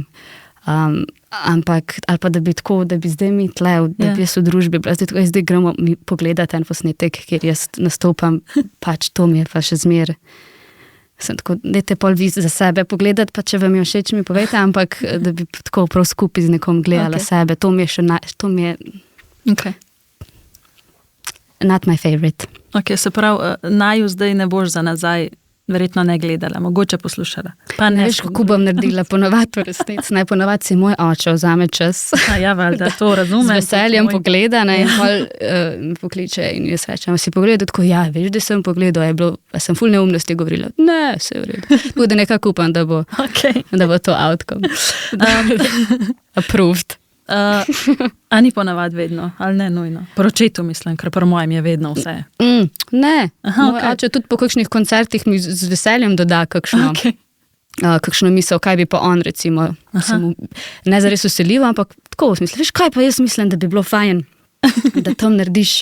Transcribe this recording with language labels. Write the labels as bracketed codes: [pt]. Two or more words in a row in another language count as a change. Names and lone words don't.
[sl] Ampak, ali pa da bi tako, da bi zdaj mi tle, da bi jaz v družbi, zdaj gremo mi pogledati en posnetek, kjer jaz nastopam, pač to mi je pa še zmer. Sem tako, dajte pol vi za sebe pogledati, pa če vam je všeč, mi povejte, ampak da bi tako prav skupaj z nekom gledala sebe, to mi je še [en] not my favorite. [sl] Ok, se pravi, naju zdaj ne boš za nazaj verjetno ne gledala, mogoče poslušala. Pa ne veš, kako bom naredila ponovadi v resnici. Ponovadi si moj oče vzame čas. Ja, valjda, to razumem. Z veseljem pogleda in pol pokliče in jaz rečem, si pogledal, tako veš, da sem pogledal, sem ful neumnosti govorila. Ne, vse v redu. Bude nekako upam, da bo to outcome. Approved. A ni ponavadi vedno, ali ne nujno? Po očetu mislim, ker po mojem je vedno vse. Ne, moj oče tudi po kakšnih koncertih mi z veseljem doda kakšno misel, kaj bi pa on recimo, ne zares vseljivo, ampak tako v smislu, veš kaj pa jaz mislim, da bi bilo fajn, da tam narediš.